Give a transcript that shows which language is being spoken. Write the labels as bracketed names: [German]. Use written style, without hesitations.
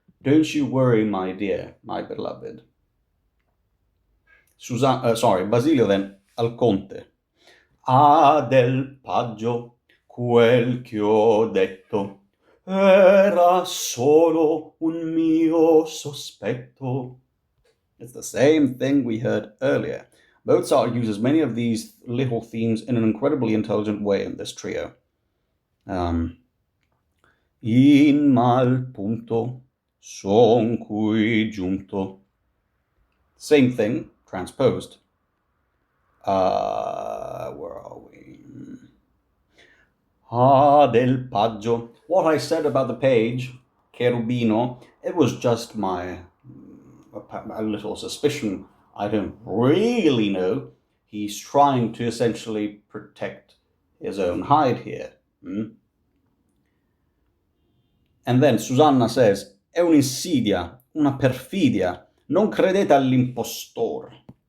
[English] Don't you worry, my dear, my beloved. Basilio then [Italian] al conte. Ah, del paggio, quel che ho detto, era solo un mio sospetto. [English] It's the same thing we heard earlier. Mozart uses many of these little themes in an incredibly intelligent way in this trio. [Italian] In mal punto son qui giunto. [English] Same thing, transposed. Where are we? [Italian] Ah, del paggio. [English] What I said about the page, cherubino, it was just my a little suspicion. I don't really know. He's trying to essentially protect his own hide here. And then Susanna says, [Italian] è un'insidia, una perfidia. Non credete all'impostore.